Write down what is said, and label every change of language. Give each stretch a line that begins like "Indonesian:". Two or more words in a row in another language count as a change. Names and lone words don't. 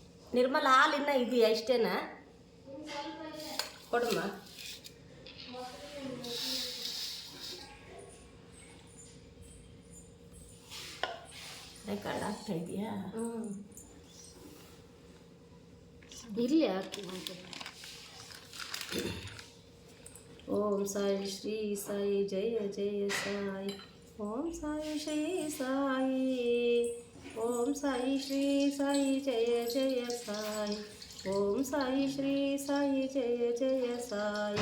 Kannada: ನಿರ್ಮಲ ಹಾಲು ಇನ್ನೂ ಇದೆಯಾ ಇಷ್ಟೇನಾ? ಕೊಡಮ್ಮ. ರೆಕಾರ್ಡ್ ಆಗ್ತಾ ಇದೆಯಾ? ಇಲ್ಲಿ ಹಾಕಿ. ಓಂ ಸಾಯಿ ಶ್ರೀ ಸಾಯಿ ಜಯ ಜಯ ಸಾಯಿ. ಓಂ ಸಾಯಿ ಶ್ರೀ ಸಾಯಿ. ಓಂ ಸಾಯಿ ಶ್ರೀ ಸಾಯಿ ಜಯ ಜಯ ಸಾಯಿ. ಓಂ ಸಾಯಿ ಶ್ರೀ ಸಾಯಿ ಜಯ ಜಯ ಸಾಯಿ.